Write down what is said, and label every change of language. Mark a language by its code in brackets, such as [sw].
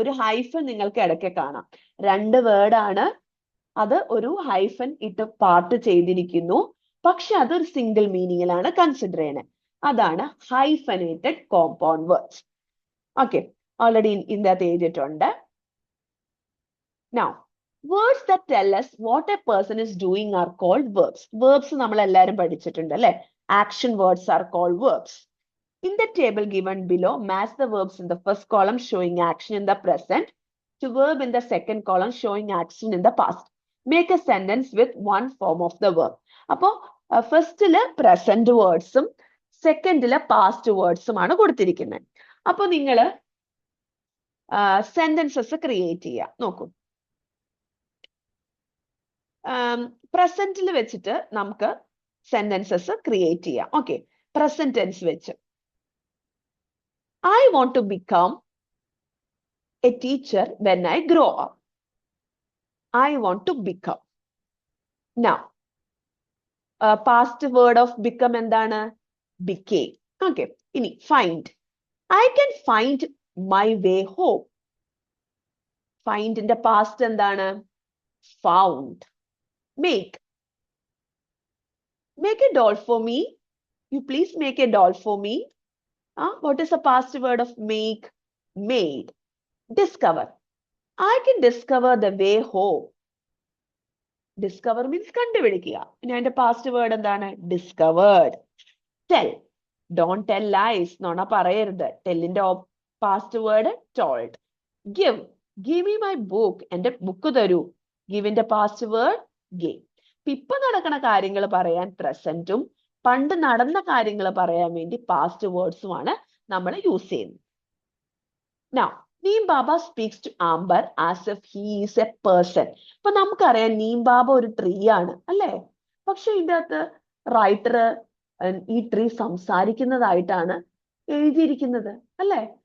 [ml] ഒരു ഹൈഫൻ നിങ്ങൾക്ക് ഇടയ്ക്ക് കാണാം. 2 വേർഡാണ്, അത് ഒരു ഹൈഫൻ ഇട്ട് പാർട്ട് ചെയ്തിരിക്കുന്നു, പക്ഷെ അതൊരു സിംഗിൾ മീനിങ്ങിലാണ് കൺസിഡർ ചെയ്യുന്നത്. അതാണ് hyphenated compound words. Okay, already ഇതിനകത്ത് എഴുതിയിട്ടുണ്ട്. [en] Now, words that tell us what a person is doing are called verbs. [ml] Verbs നമ്മൾ എല്ലാവരും പഠിച്ചിട്ടുണ്ട് അല്ലെ? [en] Action words are called verbs. In the table given below, match the verbs in the first column showing action in the present to verb in the second column showing action in the past. Make a sentence with one form of the verb. [ml] അപ്പോൾ ഫസ്റ്റില് present വേർഡ്സും സെക്കൻഡില് past വേർഡ്സും ആണ് കൊടുത്തിരിക്കുന്നത്. അപ്പോൾ നിങ്ങൾ sentences create ചെയ്യുക. നോക്കൂ, പ്രസന്റിൽ വെച്ചിട്ട് നമുക്ക് സെന്റൻസസ് ക്രിയേറ്റ് ചെയ്യാം. ഓക്കെ, പ്രസന്റ് ടെൻസ് വെച്ച് [en] I want to become a teacher when I grow up. I want to become. Now, past word of become എന്താണ്? Became. Okay, ഇനി find. I can find my way home. Find in the past എന്താണ്? Found. Make. Make a doll for me. You please make a doll for me. What is the past word of make? Made. Discover. I can discover the way home. Discover means [ml] കണ്ടുപിടിക്കുക. ഇനി അതിന്റെ past word എന്താണ്? [en] Discovered. Tell. Don't tell lies. [ml] നുണ പറയരുത്. [en] Tellന്റെ past word told. Give. Give me my book. [ml] എന്റെ book തരൂ. [en] Giveന്റെ past word gave. [ml] ഇപ്പൊ നടക്കുന്ന കാര്യങ്ങൾ പറയാൻ പ്രസന്റും പണ്ട് നടന്ന കാര്യങ്ങൾ പറയാൻ വേണ്ടി പാസ്റ്റ് വേർഡ്സുമാണ് നമ്മൾ യൂസ് ചെയ്യുന്നത്. [en] Now, Neem Baba speaks to Amber as if he is a person. [ml] ഇപ്പൊ നമുക്കറിയാം നീം ബാബ ഒരു ട്രീ ആണ് അല്ലേ? പക്ഷെ ഇതിന്റെ അകത്ത് റൈറ്റർ ഈ ട്രീ സംസാരിക്കുന്നതായിട്ടാണ് എഴുതിയിരിക്കുന്നത് അല്ലേ?